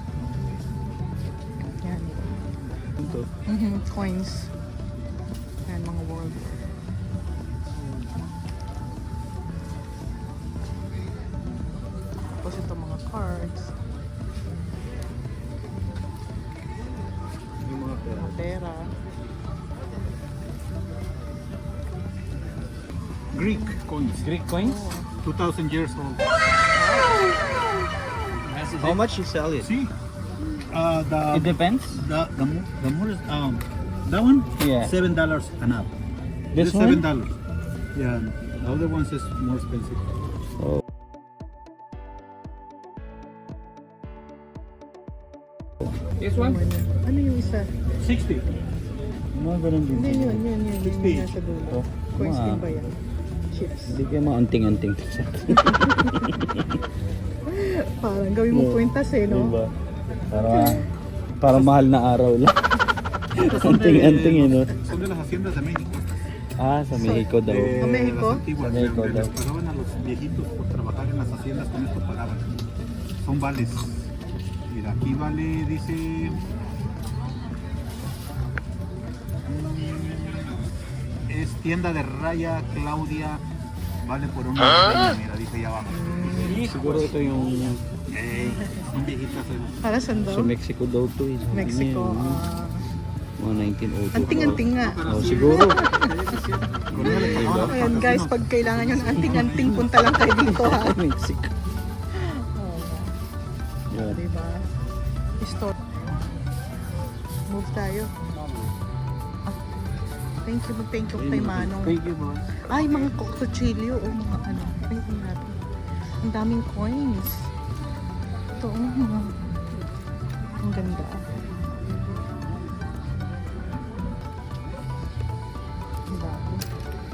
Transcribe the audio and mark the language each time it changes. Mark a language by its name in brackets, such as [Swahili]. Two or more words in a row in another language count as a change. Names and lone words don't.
[Filipino] Yan. Coins. Yan, mga World War. Tapos ito mga cards. Mga pera. [English] Greek coins? 2,000 years old. How much you sell it? See? It depends. The more is, that one? Yeah. $7 and up. This $7. one? Yeah. The other ones is more expensive. Oh. This one? [Filipino] Ano yung isa? 60. Mga ganun din. Hindi, yun. Yung 60. nasa dulo. Oh, Coins mga- din ba yan? Chips. Hindi kayo maanting-anting sa akin. Parang gawin mo kwintas no? Diba? Para mahal na araw lang. Anting-anting no? [Spanish] Son de las haciendas de México. [Filipino] Ah, sa Mexico daw. [Spanish] De México? las antiguas. A México, Les [Filipino] daw. [Spanish] pagaban a los viejitos por trabajar en las haciendas, con esto pagaban. Son vales. Mira, aquí vale, dice... Es tienda de Raya Claudia, vale por una botella, mira, dice ahí abajo. [Filipino] Siguro ito yung [Spanish] Son viejitas. [Filipino] Para saan daw? sa Mexico daw to. Mexico. Mga 1902. Anting-anting nga. Oh, siguro. Ayan guys, pag kailangan nyo ng anting-anting, punta lang kayo dito ha. Mexico. Oh, Yan. diba? Store. Move tayo. [English] Thank you [Filipino] kay Manong. [English] Thank you, boss. [Filipino] Ay, mga kutsilyo o mga ano. Tingnan natin. Ang daming coins. Ito, mga... Ang ganda. Ang dami.